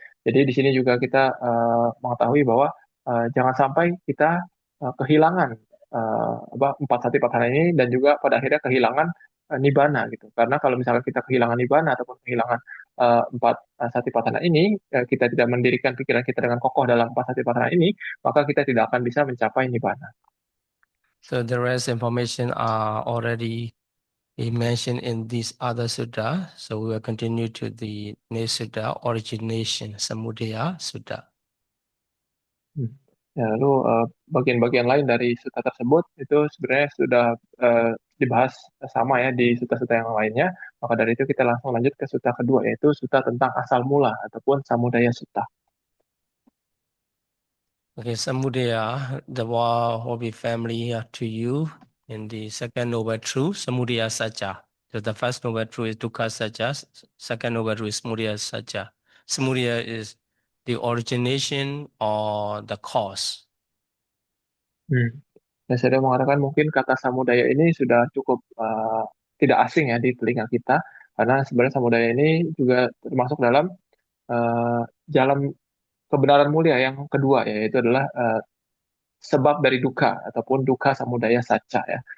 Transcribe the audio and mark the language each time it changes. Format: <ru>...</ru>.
<id>Jadi di sini juga kita mengetahui bahwa jangan sampai kita kehilangan empat satipatthana ini dan juga pada akhirnya kehilangan nibbana gitu. Karena kalau misalnya kita kehilangan nibbana ataupun kehilangan empat satipatthana ini, kita tidak mendirikan pikiran kita dengan kokoh dalam empat satipatthana ini, maka kita tidak akan bisa mencapai nibbana.</id> <en>So the rest information are already mentioned in this other sutta. So we will continue to the next sutta, origination, Samudaya Sutta.</en> <id>Ya, lalu bagian-bagian lain dari sutta tersebut itu sebenarnya sudah dibahas sama ya di sutta-sutta yang lainnya. Maka dari itu kita langsung lanjut ke sutta kedua, yaitu sutta tentang asal mula ataupun Samudaya Sutta.</id> <en>Okay, Samudaya, the word will be familiar to you in the second noble truth, Samudaya Satcha. So the first noble truth is Dukkha Satcha, second noble truth is Samudaya Satcha. Samudaya is the origination or the cause.</en> <id>Dan saya mengatakan mungkin kata samudaya ini sudah cukup tidak asing ya di telinga kita, karena sebenarnya samudaya ini juga termasuk dalam jalan kebenaran mulia yang kedua, yaitu adalah sebab dari dukkha ataupun dukkha samudaya saccā ya.</id>